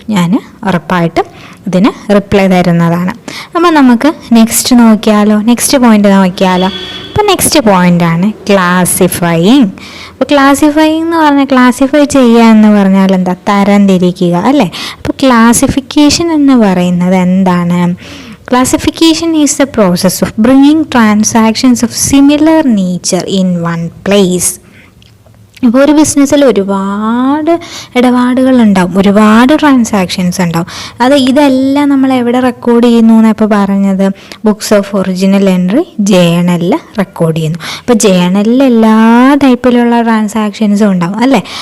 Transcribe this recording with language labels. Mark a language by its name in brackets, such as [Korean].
[Malayalam] ഞാൻ ഉറപ്പായിട്ടും ഇതിന് റിപ്ലൈ തരുന്നതാണ്. അപ്പോൾ നമുക്ക് നെക്സ്റ്റ് പോയിൻ്റ് നോക്കിയാലോ. അപ്പോൾ നെക്സ്റ്റ് പോയിൻ്റാണ് ക്ലാസിഫയിങ്. അപ്പോൾ ക്ലാസിഫയിങ് എന്ന് പറഞ്ഞാൽ ക്ലാസിഫൈ ചെയ്യുക എന്ന് പറഞ്ഞാൽ എന്താ? തരംതിരിക്കുക അല്ലേ? അപ്പോൾ ക്ലാസിഫിക്കേഷൻ എന്ന് പറയുന്നത് എന്താണ്? [English] Classification is the process of bringing transactions of similar nature in one place. [Malayalam] ഇപ്പോൾ ഒരു ബിസിനസ്സിൽ ഒരുപാട് ഇടപാടുകളുണ്ടാവും, ഒരുപാട് ട്രാൻസാക്ഷൻസ് ഉണ്ടാവും. ഇതെല്ലാം നമ്മൾ എവിടെ റെക്കോർഡ് ചെയ്യുന്നു എന്നാണ് ഇപ്പോൾ പറഞ്ഞത്? Books of original entry ജേണലിൽ record ചെയ്യുന്നു. അപ്പോൾ ജേണലിൽ എല്ലാ ടൈപ്പിലുള്ള ട്രാൻസാക്ഷൻസും ഉണ്ടാവും അല്ലേ?